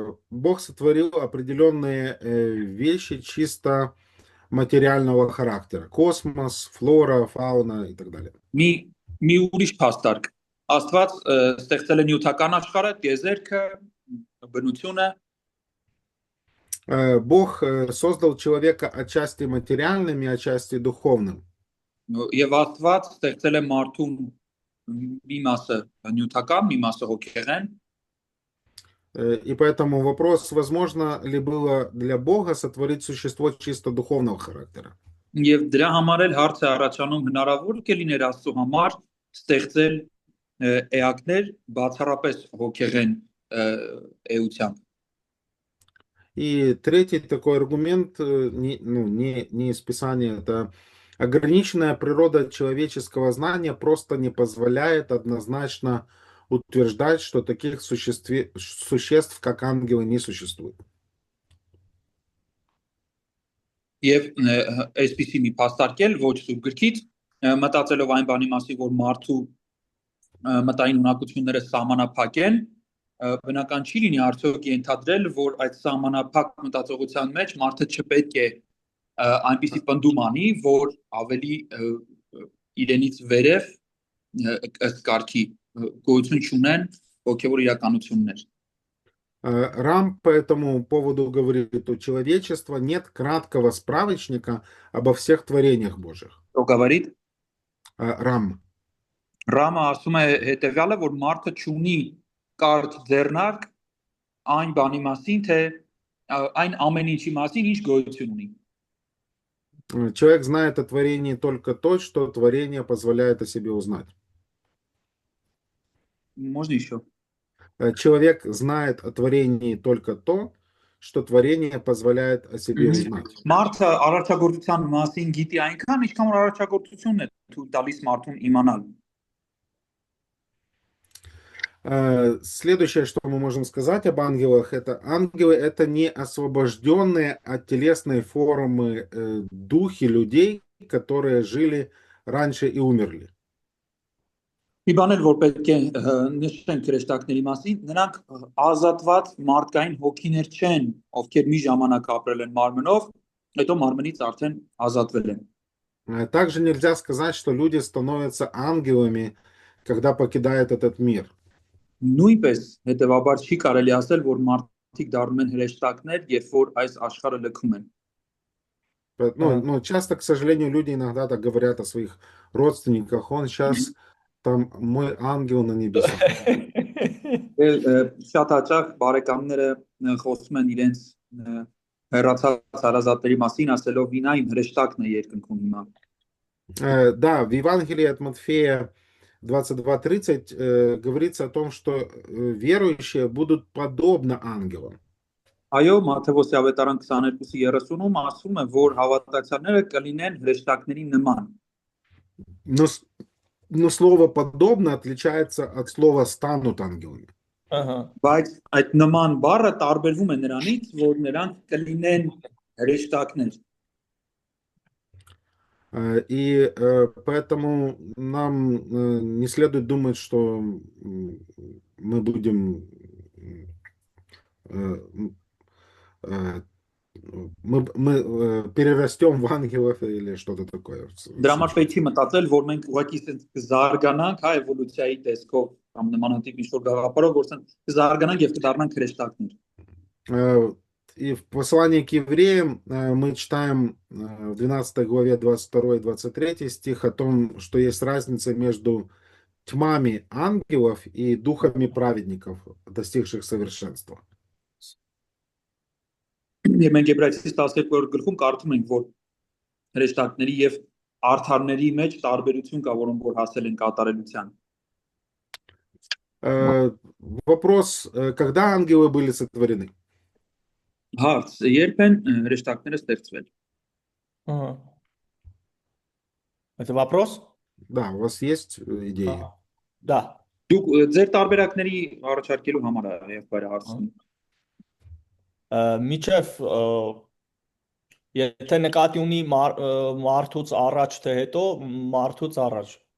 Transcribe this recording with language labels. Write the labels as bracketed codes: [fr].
[ru] Бог сотворил определенные вещи чисто материального характера. Космос, флора, фауна и так далее. [hy] Մի ուրիշ փաստարկ։ Աստված ստեղծել է նյութական աշխարհը, տիեզերքը, բնությունը։ [ru] Бог создал человека отчасти материальным и отчасти духовным. [hy] Եվ Աստված ստեղծել է մարդուն մի մասը նյութական, մի մասը հոգեղեն։ [ru] И поэтому вопрос, возможно ли было для Бога сотворить существо чисто духовного характера. [hy] Եվ դրա համար էլ հարց է առաջանում, հնարավոր է լիներ Աստծո համար ստեղծել էակներ բացառապես հոգեղեն էությամբ։ [ru] И третий такой аргумент, не из Писания, это ограниченная природа человеческого знания просто не позволяет однозначно утверждать, что таких существ, как ангелы, не существует. [hy] Եվ այսպիսի մի փաստարկել ոչ սուրբ գրքից մտածելով այն բանի մասին, որ մարդու մտային ունակությունները սահմանափակ են, բնական չի լինի արդյոք ենթադրել, որ այդ սահմանափակ մտածողության մեջ մարդը չպետք է այնպիսի պնդում անի, որ ավելի իրենից վերև ըստ կարգի գոյություն չունեն հոգևոր իրականություններ։ [ru] Рам по этому поводу говорит, у человечества нет краткого справочника обо всех творениях Божьих. Ո՞գավարիտ Рам. [hy] Ռամը ասում է հետևյալը, որ մարդը չունի կարճ ձեռնարկ այն բանի մասին, թե այն ամեն ինչի մասին ինչ գոյություն ունի։ [ru] Человек знает о творении только то, что творение позволяет о себе узнать. Можно еще? Человек знает о творении только то, что творение позволяет о себе узнать. [hy] Մարդը արարչագործության մասին գիտի այնքան, ինչքան որ արարչագործությունն է թույլ տալիս մարդուն իմանալ։ [ru] Следующее, что мы можем сказать об ангелах, это ангелы это не освобожденные от телесной формы духи людей, которые жили раньше и умерли. [hy] Մի բան էլ որ պետք է նշենք հրեշտակների մասին, նրանք ազատված մարդկային հոգիներ չեն, ովքեր մի ժամանակ ապրել են մարմնով, հետո մարմնից արդեն ազատվել են։ [ru] Также нельзя сказать, что люди становятся ангелами, когда покидают этот мир. [hy] Նույնպես հետևաբար չի կարելի ասել, որ մարդիկ դառնում են հրեշտակներ, երբ որ այս աշխարհը լքում են։ [ru] Ага. Ну, часто, к сожалению, люди иногда так говорят о своих родственниках. Он сейчас там мой ангел на небесах. [hy] Շատ հաճախ բարեկամները խոսում են իրենց հեռացած հարազատների մասին, ասելով «Վինա իմ հրեշտակն է երկնքում հիմա»։ [ru] Да, в Евангелии от Матфея 22:30 говорится о том, что верующие будут подобно ангелам. [hy] Այո, Մատթեոս ավետարան 22:30-ում ասում է, որ հավատացյալները կլինեն հրեշտակների նման։ [ru] Но, но слово «подобно» отличается от слова «станут ангелами». [hy] Ահա։ Բայց այդ նման բառը տարբերվում է նրանից, որ նրանք կլինեն հրեշտակներ։ [ru] И поэтому нам не следует думать, что мы будем э, э, мы перерастем в ангелов или что-то такое. [hy] Դրա համար պետք է մտածել, որ մենք ուղղակի sense կզարգանանք հա էվոլյուցիայի տեսքով կամ նմանատիպ ինչ-որ գաղափարով, որ sense կզարգանանք եւ կդառնանք հրեշտակներ։ [ru] И в послании к евреям мы читаем в 12 главе 22 и 23 стих о том, что есть разница между тьмами ангелов и духами праведников, достигших совершенства. [hy] Եվ մենք Եբրայեցիս 12-րդ գլխում կարդում ենք, որ հրեշտակների եւ արդարների մեջ տարբերություն կա, որոնք որ հասել են կատարելության։ [ru] Вопрос, когда ангелы были сотворены? [hy] Հարց. Երբ են հրեշտակները ստեղծվել։ [ru] Ага. Это вопрос? Да, у вас есть идеи? Ага. Да. [hy] Դուք ձեր տարբերակների առաջարկելու համար է բարի հարցն։ Միջև եթե նկատի ունի մարդուց առաջ թե հետո, մարդուց առաջ։